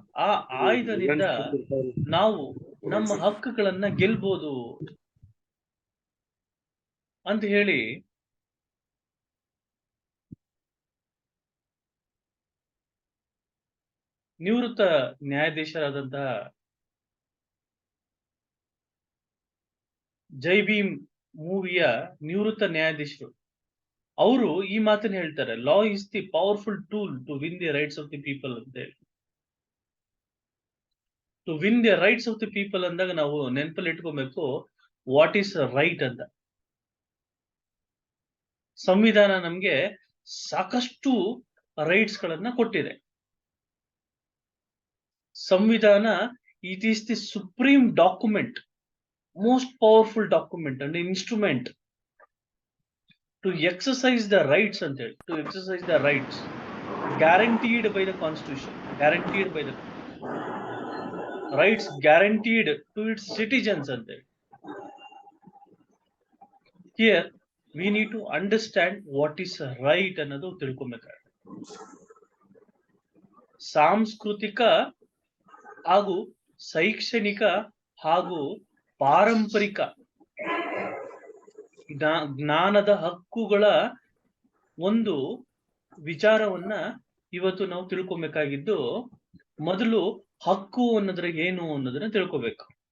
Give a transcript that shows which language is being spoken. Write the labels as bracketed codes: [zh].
[kn] ಆ ಆಯುಧದಿಂದ ನಾವು ನಮ್ಮ ಹಕ್ಕುಗಳನ್ನ ಗೆಲ್ಬಹುದು ಅಂತ ಹೇಳಿ ನಿವೃತ್ತ ನ್ಯಾಯಾಧೀಶರಾದಂತಹ ಜೈ ಭೀಮ್ ಮೂವಿಯ ನಿವೃತ್ತ ನ್ಯಾಯಾಧೀಶರು ಅವರು ಈ ಮಾತನ್ನ ಹೇಳ್ತಾರೆ, [en] law is the powerful tool to win the rights of the people [kn] ಅಂತ ಹೇಳಿ. [en] to win the rights of the people [kn] ಅಂದಾಗ ನಾವು ನೆನಪಲ್ಲಿ ಇಟ್ಕೊಬೇಕು, [en] What is right ಅಂತ. [kn] ಸಂವಿಧಾನ ನಮ್ಗೆ ಸಾಕಷ್ಟು ರೈಟ್ಸ್ ಗಳನ್ನ ಕೊಟ್ಟಿದೆ. [en] ಸಂವಿಧಾನ it is the supreme document, most powerful document and instrument to exercise the rights and to exercise the rights guaranteed by the constitution, guaranteed by the rights guaranteed to its citizens and here we need to understand what is right [kn] ಅನ್ನೋದು ತಿಳ್ಕೊಬೇಕಾಗುತ್ತೆ. ಸಾಂಸ್ಕೃತಿಕ ಹಾಗೂ ಶೈಕ್ಷಣಿಕ ಹಾಗೂ ಪಾರಂಪರಿಕ ಜ್ಞಾನದ ಹಕ್ಕುಗಳ ಒಂದು ವಿಚಾರವನ್ನ ಇವತ್ತು ನಾವು ತಿಳ್ಕೊಬೇಕಾಗಿದ್ದು, ಮೊದಲು ಹಕ್ಕು ಅನ್ನೋದ್ರ ಏನು ಅನ್ನೋದನ್ನ ತಿಳ್ಕೊಬೇಕು.